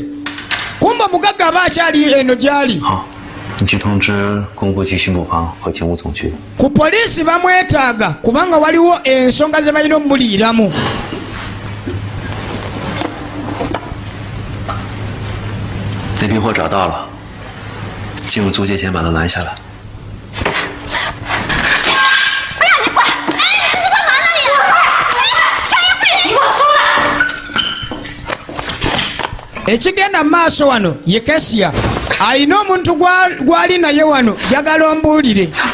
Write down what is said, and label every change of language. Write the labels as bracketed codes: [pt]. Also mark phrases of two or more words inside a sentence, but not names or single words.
[lg] Kumba omugagga aba akyali eno gy'ali. [zh] 你去通知工部局巡捕房和警务总局。 [lg] Ku poliisi bamwetaaga kubanga waliwo ensonga ze balina omuliiramu. [zh] 那批货找到了，进入租界前把他拦下来。 [lg] ekigenda maaso wano ye Kasya ayina omuntu gwali naye wano jagala ombuulire.